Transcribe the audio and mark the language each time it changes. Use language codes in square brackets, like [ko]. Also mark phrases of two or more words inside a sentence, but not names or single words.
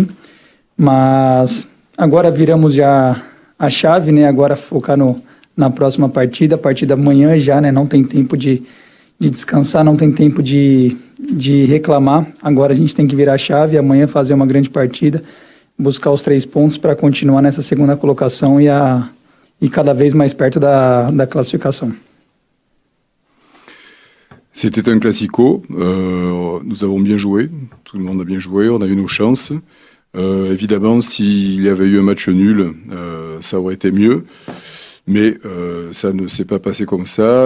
[pt] Mas agora viramos já a chave, né, agora focar na próxima partida, a partir da manhã já, né, não tem tempo de descansar, não tem tempo de reclamar. Agora a gente tem que virar a chave, amanhã fazer uma grande partida, buscar os 3 pontos para continuar nessa segunda colocação e cada vez mais perto da classificação. [fr] C'était un classico, nous avons bien joué, tout le monde a bien joué, on a eu nos chances. Évidemment, s'il y avait eu un match nul, ça aurait été mieux, mais ça ne s'est pas passé comme ça.